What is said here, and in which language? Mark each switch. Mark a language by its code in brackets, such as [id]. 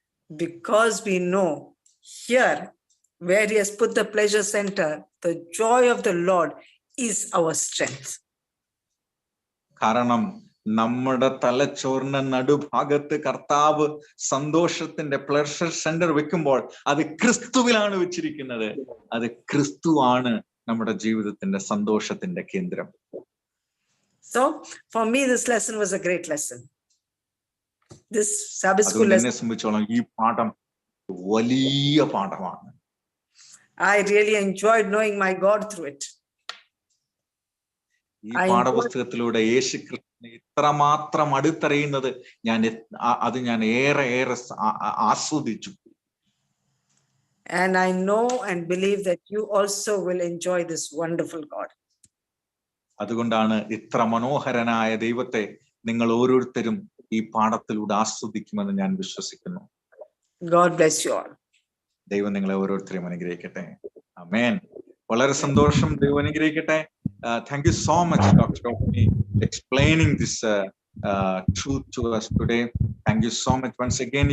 [en] Because we know here where he has put the pleasure center, the joy of the Lord is our strength. [ml] കാരണം നമ്മുടെ തലച്ചോറിന്റെ നടുഭാഗത്ത് കർത്താവ് സന്തോഷത്തിന്റെ pleasure centre വെക്കുമ്പോൾ അത് ക്രിസ്തുവിലാണ് വെച്ചിരിക്കുന്നത്. അത് ക്രിസ്തുവാണ് നമ്മുടെ ജീവിതത്തിന്റെ സന്തോഷത്തിന്റെ കേന്ദ്രം. [en] So for me this lesson was a great lesson. This Sabbath school lesson, [ml] എന്നെ സംബന്ധിച്ചോളം ഈ പാഠം വലിയ പാഠമാണ്. [en] I really enjoyed knowing my God through it. [ml] ഈ പാഠപുസ്തകത്തിലൂടെ യേശു ക്രിസ്തുവിനെ ഇത്രമാത്രം അടുത്തറിയുന്നത് ഞാൻ ഏറെ ആസ്വദിച്ചു. [en] And I know and believe that you also will enjoy this wonderful God. [ml] അതുകൊണ്ടാണ് ഇത്ര മനോഹരനായ ദൈവത്തെ നിങ്ങൾ ഓരോരുത്തരും ഈ പാഠത്തിലൂടെ ആസ്വദിക്കുമെന്ന് ഞാൻ വിശ്വസിക്കുന്നു. [en] God bless you all. [ml] ദൈവം നിങ്ങളെ ഓരോരുത്തരെയും അനുഗ്രഹിക്കട്ടെ. ആമേൻ. വളരെ സന്തോഷം. ദൈവം അനുഗ്രഹിക്കട്ടെ. [en] Thank you so much, Dr. Rohini, explaining this truth to us today. Thank you so much once again.